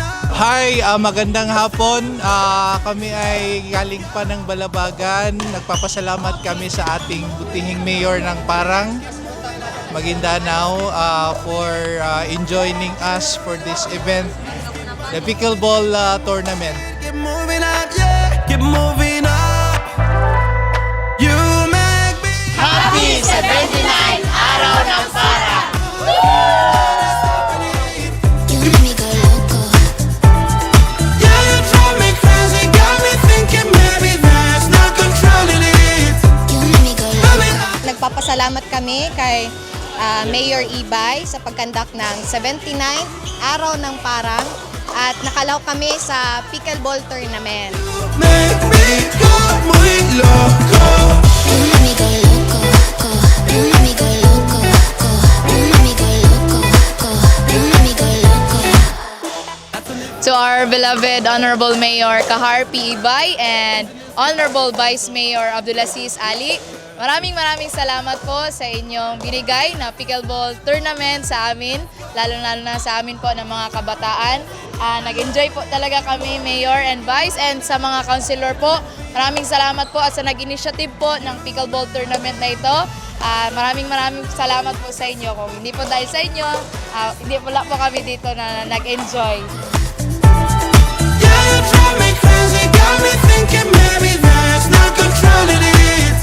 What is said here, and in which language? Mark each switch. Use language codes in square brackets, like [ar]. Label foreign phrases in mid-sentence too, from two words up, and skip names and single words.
[tl] Hi, magandang hapon. Kami ay galing pa ng Balabagan. Nagpapasalamat kami sa ating butihing mayor ng Parang, Maguindanao, [en] for enjoining us for this event, the pickleball tournament. Keep moving up, yeah, keep moving up. You make me Happy 79 Araw ng Parang! You make me go loco. yeah, you drive me crazy, got me thinking maybe there's no controlling it. You make me go loco. [tl] Nagpapasalamat kami kay Mayor Ibay sa pagkandak ng 79th Araw ng Parang at nakalaw kami sa pickleball tournament. [en] Make me go [es] muy loco. [en] You make me go loco. You make me go loco. You make me go loco. You make me go loco. To our beloved Honorable Mayor Kahar P. [tl] Ibay and Honorable Vice Mayor Abdulaziz Ali, maraming salamat po sa inyong binigay na pickleball tournament sa amin, lalo na sa amin po ng mga kabataan. Nag-enjoy po talaga kami, Mayor and Vice, and sa mga councilor po, maraming salamat po at sa nag-initiative po ng pickleball tournament na ito. Maraming salamat po sa inyo. Kung hindi po dahil sa inyo, hindi wala po kami dito na nag-enjoy. [en] Yeah, you drive me crazy, got me thinking maybe there's no controlling it.